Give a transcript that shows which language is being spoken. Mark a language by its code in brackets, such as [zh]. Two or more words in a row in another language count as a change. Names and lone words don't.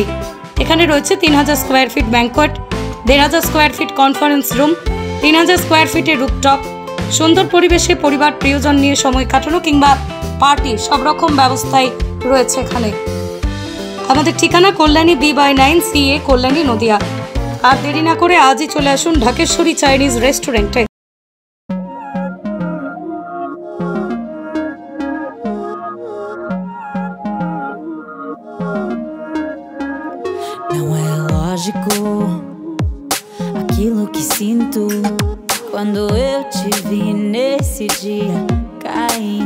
[bn] এখানে রয়েছে 3000 [en] square feet banquet, [bn] 1500 [en] square feet conference room, [bn] 3000 [en] square feetের rooftop। [bn] সুন্দর পরিবেশে পরিবার প্রিয়জন নিয়ে সময় কাটানো কিংবা পার্টি সব রকম ব্যবস্থাই রয়েছে এখানে। আমাদের ঠিকানা কল্যাণী B/9 CA কল্যাণী নদিয়া। আর দেরি না করে আজই চলে আসুন ঢাকেশ্বরী চাইনিজ রেস্টুরেন্টে। [pt] Não é lógico aquilo que sinto quando eu te vi nesse dia cair.